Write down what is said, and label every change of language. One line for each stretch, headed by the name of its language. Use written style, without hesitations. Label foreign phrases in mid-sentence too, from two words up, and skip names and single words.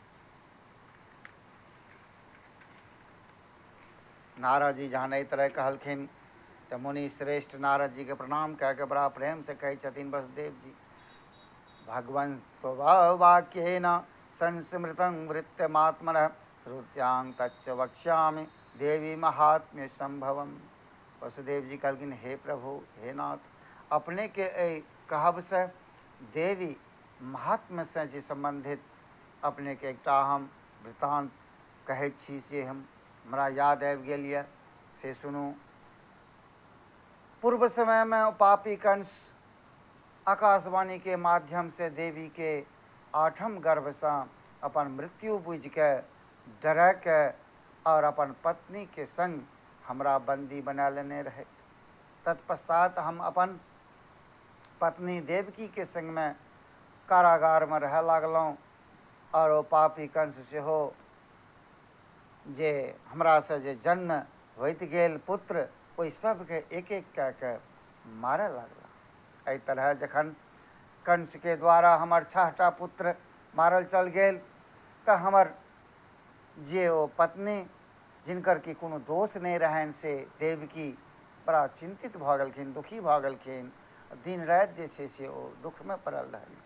Maithili: नारद जी जहाँ नहीं तरह कहलखिन तो मुनि श्रेष्ठ नारद जी के प्रणाम कह के बड़ा प्रेम से कहे छथिन वसुदेव जी,
Sanskrit: भगवन् वाक्येन संस्मृतं वृत्तमात्मनः श्रुत्यां तच्च वक्ष्यामि देवी महात्म्य संभवम।
Maithili: वसुदेव जी कहलखिन हे प्रभु, हे नाथ, अपने के कहब से देवी महात्म्य से जे संबंधित अपने के एकटा हम वृतांत कहै छी, से हमरा याद आबि गेल यऽ, से सुनू। पूर्व समय में पापी कंस आकाशवाणी के माध्यम से देवी के 8म गर्भ से अपन मृत्यु बुझ के डर के और अपन पत्नी के संग हमरा बंदी बना लेने रहे। तत्पश्चात हम अपन पत्नी देवकी के संग में कारागार में रह लागलहुँ, और वो पापी कंस सेहो जे हमरा से जे जन्म होइत गेल पुत्र, ओहि सबके एक एक कह के मारे लागला। एहि तरह जखन कंस के द्वारा हमर 6टा पुत्र मारल चल गेल, तो हमर जे ओ पत्नी जिनकर की कोनो दोष नहीं रहन, से देवकी बड़ा चिंतित भ गेलखिन, दुखी भ गेलखिन, दिन राति जे छै से ओ दुख में पड़ल रहलखिन।